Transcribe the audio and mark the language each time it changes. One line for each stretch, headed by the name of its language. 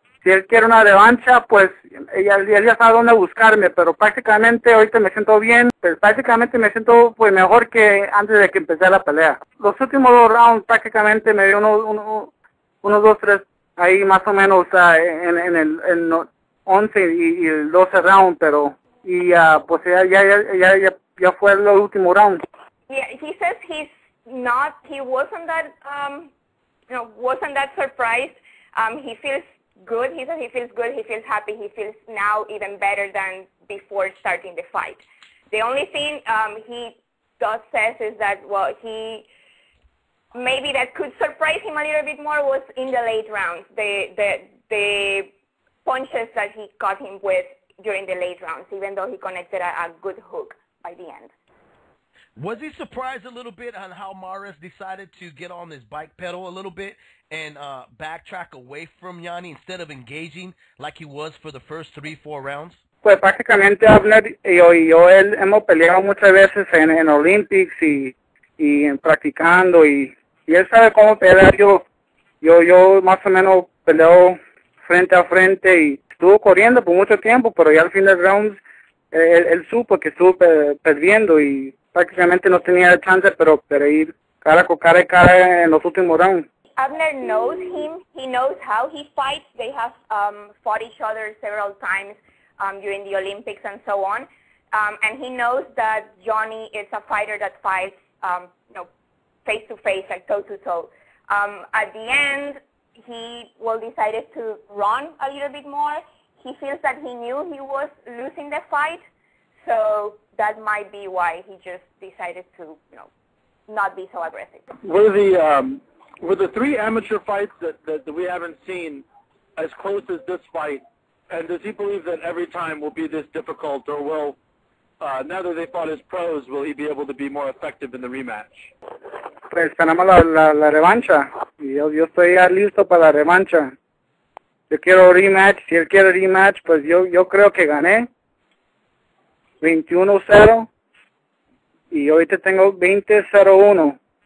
Spanish: Si él quiere una revancha, pues él ya sabe dónde buscarme, pero prácticamente ahorita me siento bien, pues prácticamente me siento pues mejor que antes de que empecé la pelea. Los últimos 2 rounds prácticamente me dio unos 2, 3, ahí más o menos en el 11 y el 12 round, pero pues ya fue el último round.
English: Yeah, he says he wasn't that surprised. He feels good. He says he feels good. He feels happy. He feels now even better than before starting the fight. The only thing he says is that, well, maybe that could surprise him a little bit more was in the late rounds, the punches that he caught him with during the late rounds, even though he connected a good hook by the end. Was he surprised a little bit on how Mares decided to get on his bike pedal a little bit and backtrack away from Yanni instead of engaging like he was for the first 3-4 rounds?
Spanish: Pues prácticamente Abner y yo hemos peleado muchas veces en Olympics y practicando y él sabe cómo pelear. Yo más o menos peleo frente a frente y estuvo corriendo por mucho tiempo, pero ya al fin del round él supo que estuvo perdiendo y prácticamente no tenía chance, pero ir cara a cara en los últimos rounds.
English: Abner knows him. He knows how he fights. They have fought each other several times during the Olympics and so on. And he knows that Yonnhy is a fighter that fights face to face, like toe to toe. At the end, he decided to run a little bit more. He feels that he knew he was losing the fight, so that might be why he just decided to, not be so aggressive. Were the 3 amateur fights that we haven't seen as close as this fight? And does he believe that every time will be this difficult, or will now that they fought as pros, will he be able to be more effective in the rematch?
Spanish: Pues tenemos la revancha. Y yo estoy ya listo para la revancha. Yo quiero
English: rematch.
Spanish: Si él quiere
English: rematch,
Spanish: pues yo creo que gané 21-0 y ahorita tengo 20-0-1.